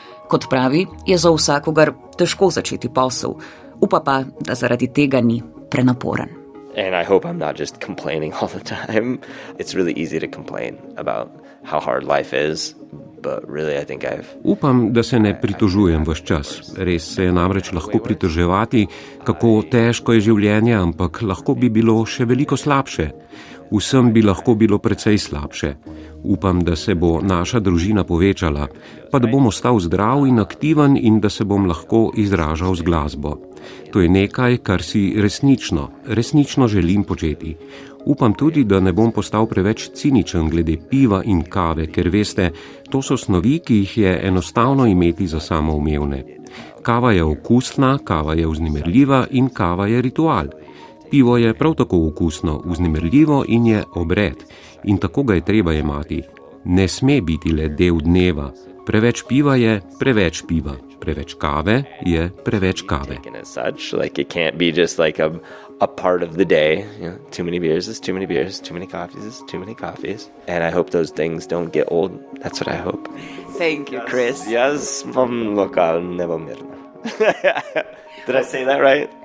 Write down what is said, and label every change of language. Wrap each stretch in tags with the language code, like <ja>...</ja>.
<sl>Kot pravi, je za vsakogar težko začeti posel, upa pa, da zaradi tega ni prenaporen.</sl> <en>And I hope I'm not just complaining all the time. It's really easy to complain about how hard life is, but really I think</en> <sl>Upam, da se ne pritožujem ves čas. Res se je namreč lahko pritoževati, kako težko je življenje, ampak lahko bi bilo še veliko slabše. Vsem bi lahko bilo precej slabše. Upam, da se bo naša družina povečala, pa da bom ostal zdrav in aktiven in da se bom lahko izražal z glasbo. To je nekaj, kar si resnično želim početi. Upam tudi, da ne bom postal preveč ciničen glede piva in kave, ker veste, to so snovi, ki jih je enostavno imeti za samoumevne. Kava je okusna, kava je vznemirljiva in kava je ritual. Pivo je prav tako okusno, vznemirljivo in je obred. In tako ga je treba jemati. Ne sme biti le del dneva, Preveč piva je preveč piva, preveč kave je preveč kave.</sl> <en>And as such, like it can't be just like a part of the day. You know, too many beers is too many beers, too many coffees is too many coffees. And I hope those things don't get old. That's what I hope. Thank you, Chris.</en> <sl>Jaz bom lokalne mirno.</sl> <en>Did I say that right?</en>